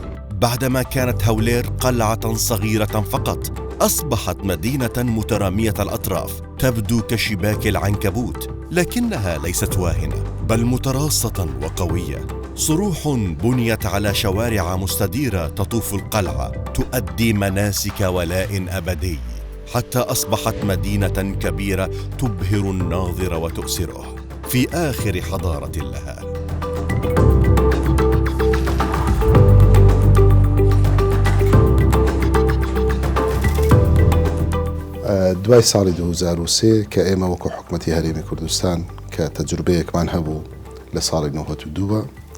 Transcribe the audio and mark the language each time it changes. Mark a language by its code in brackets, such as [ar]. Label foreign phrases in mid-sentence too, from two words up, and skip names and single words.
[ar] بعدما كانت هولير قلعة صغيرة فقط، أصبحت مدينة مترامية الأطراف تبدو كشباك العنكبوت، لكنها ليست واهنة بل متراصة وقوية. صروح بنيت على شوارع مستديرة تطوف القلعة تؤدي مناسك ولاء أبدي، حتى أصبحت مدينة كبيرة تبهر الناظر وتؤسره في آخر حضارة لها. [ckb] دوای ساڵی 2003 کە ئێمە وەکو حکومەتی هەرێمی کوردستان کە تەجروبەیەکمان هەبوو لە ساڵی 92 کە